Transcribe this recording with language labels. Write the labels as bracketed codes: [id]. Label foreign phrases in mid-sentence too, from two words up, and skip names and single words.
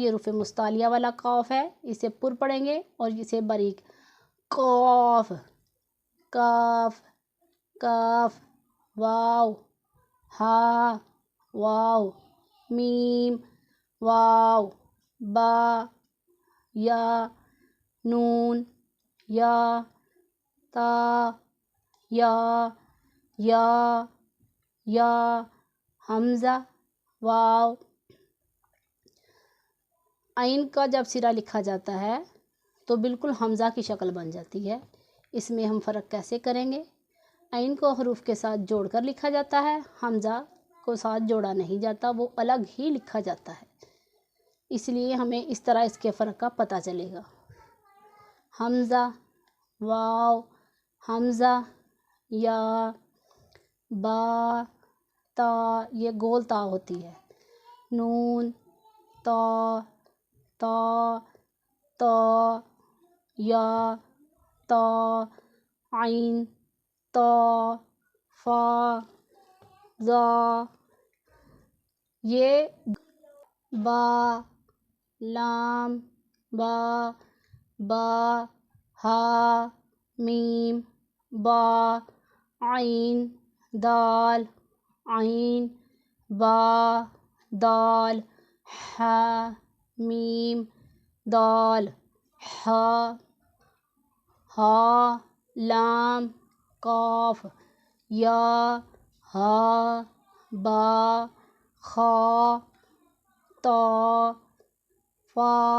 [ur] یہ حروف مستعلیہ والا قاف ہے، اسے پر پڑھیں گے اور اسے باریک قاف، کاف، کاف، واو، ہا، واو، میم، واو، با، یا، نون، یا، تا، یا، حمزہ، واو۔ عین کا جب سرا لکھا جاتا ہے تو بالکل حمزہ کی شکل بن جاتی ہے۔ اس میں ہم فرق کیسے کریں گے؟ عین کو حروف کے ساتھ جوڑ کر لکھا جاتا ہے، حمزہ کو ساتھ جوڑا نہیں جاتا، وہ الگ ہی لکھا جاتا ہے۔ اس لیے ہمیں اس طرح اس کے فرق کا پتہ چلے گا۔ حمزہ، واو، حمزہ، یا، با، تا، یہ گول تا ہوتی ہے، نون، تا، تا، یا، تا، عین، تا، فا، زا، یہ با، لام، با، ہا، میم، با، عین، دال، عین، با، دال، ہا، میم، دال، ہا، لام، قاف، یا، ہا، با، خا، تا، فا،